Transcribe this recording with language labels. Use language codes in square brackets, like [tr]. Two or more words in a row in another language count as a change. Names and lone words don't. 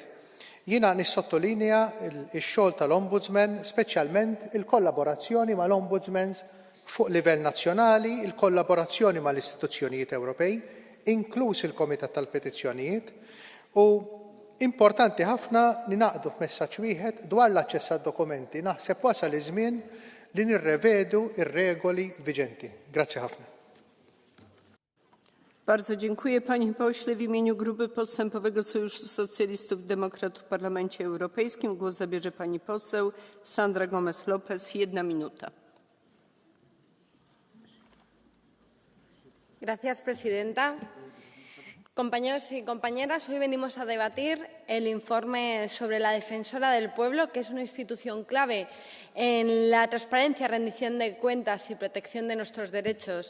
[mt] Jiena nissottolinja x-xogħol tal-Ombudsman, speċjalment il-kollaborazzjoni mal-Ombudsmans fuq livell nazzjonali, il-kollaborazzjoni mal-istituzzjonijiet Ewropej, inkluż il-Komitat tal-Petizzjonijiet, u importanti ħafna li naqdu f'messaġġ wieħed dwar l-aċċess għad-dokumenti. Naħseb wasal iż-żmien li nirrevedu ir-regoli viġenti. Grazzi ħafna. [pl] Bardzo dziękuję, panie pośle. W imieniu Grupy Postępowego Sojuszu Socjalistów i Demokratów w Parlamencie Europejskim głos zabierze pani poseł Sandra Gomez-Lopez. 1 minuta. [es] Gracias, presidenta. Compañeros y compañeras, hoy venimos a debatir el informe sobre la Defensora del Pueblo, que es una institución clave en la transparencia, rendición de cuentas y protección de nuestros derechos.